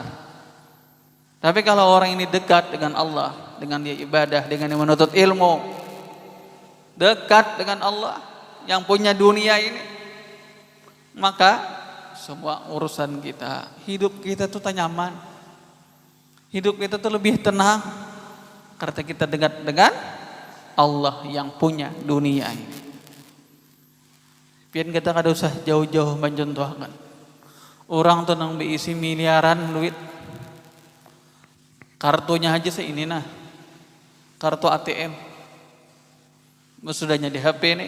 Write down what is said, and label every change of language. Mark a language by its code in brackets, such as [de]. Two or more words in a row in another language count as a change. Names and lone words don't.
[id] Tapi kalau orang ini dekat dengan Allah, dengan dia ibadah, dengan dia menuntut ilmu, dekat dengan Allah yang punya dunia ini, maka semua urusan kita, hidup kita tuh tak nyaman. Hidup kita tuh lebih tenang karena kita dekat dengan Allah yang punya dunia ini. [bjn] Pian kita kada usah jauh-jauh mencontohkan. Orang tuh nang diisi miliaran duit. [id] Kartunya aja ini nah. Kartu ATM. Sudahnya di HP nih.